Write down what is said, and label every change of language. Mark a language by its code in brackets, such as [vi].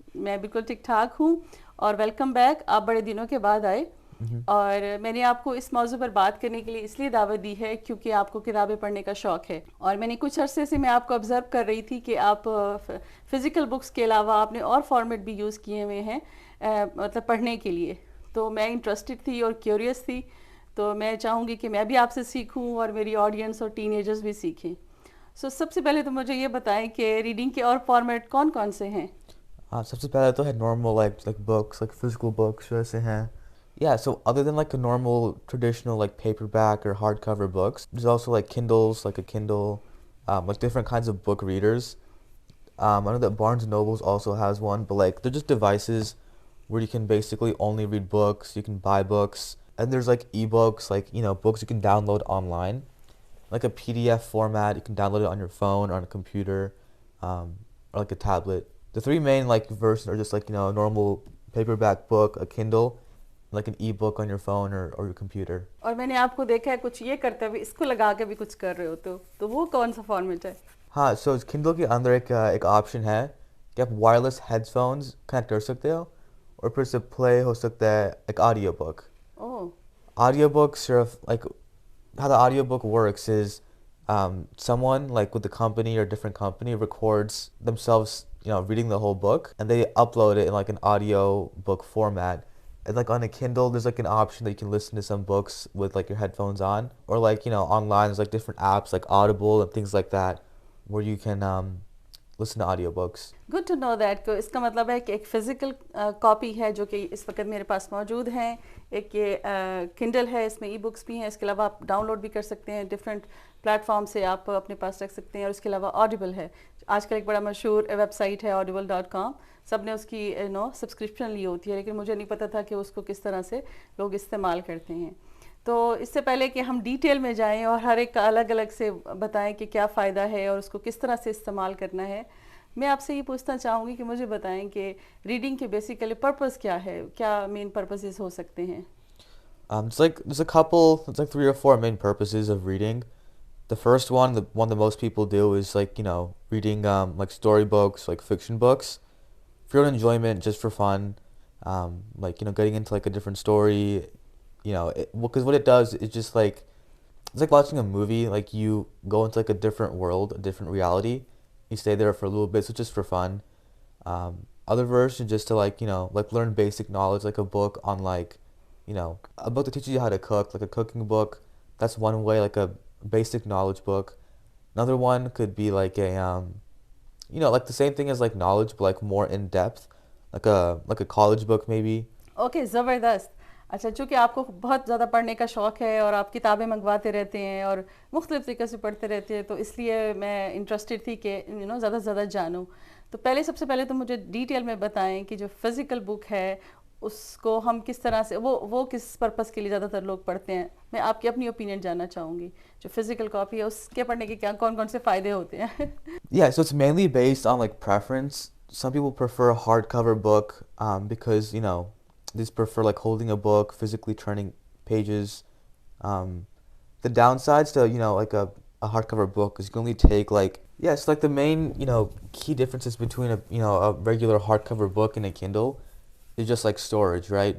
[hi] मैं बिल्कुल ठीक ठाक हूँ और वेलकम बैक। आप बड़े दिनों के बाद आए और मैंने आपको इस मौजू पर बात करने के लिए इसलिए दावत दी है क्योंकि आपको किताबें पढ़ने का शौक़ है और मैंने कुछ अरसे से मैं आपको ऑब्ज़र्व कर रही थी कि आप फ़िज़िकल बुक्स के अलावा आपने और फॉर्मेट भी यूज़ किए हुए हैं मतलब पढ़ने के लिए। तो मैं इंटरेस्टेड थी और क्यूरियस थी, तो मैं चाहूँगी कि मैं भी आपसे सीखूँ और मेरी ऑडियंस और टीनेजर्स भी सीखें। सबसे पहले तो मुझे ये बताएं कि रीडिंग के और फॉर्मेट कौन कौन से हैं? सबसे पहले तो है [en] normal like books, like physical books [hi] वैसे हैं. [en] Yeah, so other than like a normal traditional like paperback or hardcover books, there's also like Kindles, like a Kindle, like different kinds of book readers. I know that Barnes and Nobles also has one, but like they're just devices where you can basically only read books, you can buy books, and there's like ebooks, like books you can download online, like a PDF format, you can download it on your phone or on a computer, or like a tablet. The three main like versions are just like a normal paperback book, a Kindle, like an ebook on your phone or your computer. [hi] और मैंने आपको देखा है कुछ ये करते हुए, इसको लगा के भी कुछ कर रहे हो, तो वो कौन सा फॉर्मेट है? हाँ, so इस Kindle के अंदर एक ऑप्शन है कि आप वायरलेस हेडफोन्स कनेक्ट कर सकते हो और फिर से प्ले हो सकता है एक audio book. Oh, [en] Audiobook sort of like how the audiobook works is someone like with the company or different company records themselves reading the whole book and they upload it in like an audio book format. And like on a Kindle there's like an option that you can listen to some books with like your headphones on, or like online there's like different apps like Audible and things like that where you can listen to audiobooks. Good to know that. [hi] को इसका मतलब है कि एक physical copy है जो कि इस वक्त मेरे पास मौजूद हैं, एक ये किंडल है, इसमें ई बुक्स भी हैं, इसके अलावा आप डाउनलोड भी कर सकते हैं, डिफरेंट प्लेटफॉर्म से आप अपने पास रख सकते हैं। और इसके अलावा ऑडिबल है, आजकल एक बड़ा मशहूर वेबसाइट है audible.com, सब ने उसकी सब्सक्रिप्शन ली होती है, लेकिन मुझे नहीं पता था कि उसको किस तरह से लोग इस्तेमाल करते हैं। तो इससे पहले कि हम डिटेल में जाएं और हर एक का अलग अलग से बताएं कि क्या फ़ायदा है और उसको किस तरह से इस्तेमाल करना है, मैं आपसे ये पूछना चाहूँगी कि मुझे बताएं कि रीडिंग के बेसिकली पर्पस क्या है, क्या मेन पर्पसेस हो सकते हैं? [en] It's like there's like 3 or 4 main purposes of reading. The first one, the one that most people do, is like reading like storybooks, like fiction books, for your own enjoyment, just for fun, like getting into like a different story, because what it does is just like it's like watching a movie. Like you go into like a different world, a different reality. You stay there for a little bit, so just for fun. Other versions just to like like learn basic knowledge, like a book on like a book that teaches you how to cook, like a cooking book. That's one way, like a basic knowledge book. Another one could be like a like the same thing as like knowledge, but like more in depth, like a college book maybe. [hi] Okay, ज़बरदस्त। अच्छा, चूँकि आपको बहुत ज़्यादा पढ़ने का शौक़ है और आप किताबें मंगवाते रहते हैं और मुख्तलिफ़ तरीक़े से पढ़ते रहते हैं, तो इसलिए मैं इंटरेस्टेड थी कि ज़्यादा से ज़्यादा जानूँ। तो सबसे पहले तो मुझे डिटेल में बताएं कि जो फ़िज़िकल बुक है उसको हम किस तरह से वो किस पर्पस के लिए ज़्यादातर लोग पढ़ते हैं। मैं आपकी अपनी ओपिनियन जानना चाहूँगी। जो फ़िज़िकल कॉपी है उसके पढ़ने के क्या कौन कौन से फ़ायदे होते हैं? [en] Yeah, so it's mainly based on like preference. Some people prefer a hardcover book because they just prefer like holding a book, physically turning pages. The downsides to like a hardcover book is you can only take like it's like the main key differences between a regular hardcover book and a Kindle is just like storage, right?